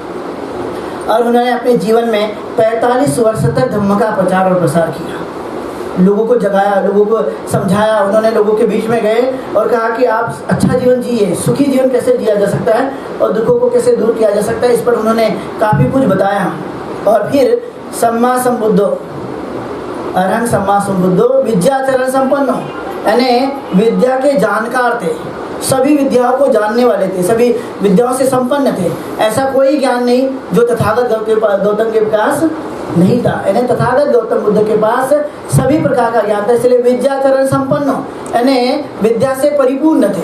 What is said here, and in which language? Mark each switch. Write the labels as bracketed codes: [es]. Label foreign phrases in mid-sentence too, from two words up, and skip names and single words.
[hi] और उन्होंने अपने जीवन में 45 वर्ष तक धम्म का प्रचार और प्रसार किया, लोगों को जगाया, लोगों को समझाया। उन्होंने लोगों के बीच में गए और कहा कि आप अच्छा जीवन जिए, सुखी जीवन कैसे जिया जा सकता है और दुखों को कैसे दूर किया जा सकता है, इस पर उन्होंने काफ़ी कुछ बताया। और फिर [pi] सम्मा संबुद्धो, अरहं सम्मा संबुद्धो विद्याचरण संपन्न, [hi] यानी विद्या के जानकार थे, सभी विद्याओं को जानने वाले थे, सभी विद्याओं से संपन्न थे। ऐसा कोई ज्ञान नहीं जो तथागत गौतम के पास नहीं था, यानी तथागत गौतम बुद्ध के पास सभी प्रकार का ज्ञान था, इसलिए [pi] विद्याचरण संपन्न, [hi] यानी विद्या से परिपूर्ण थे।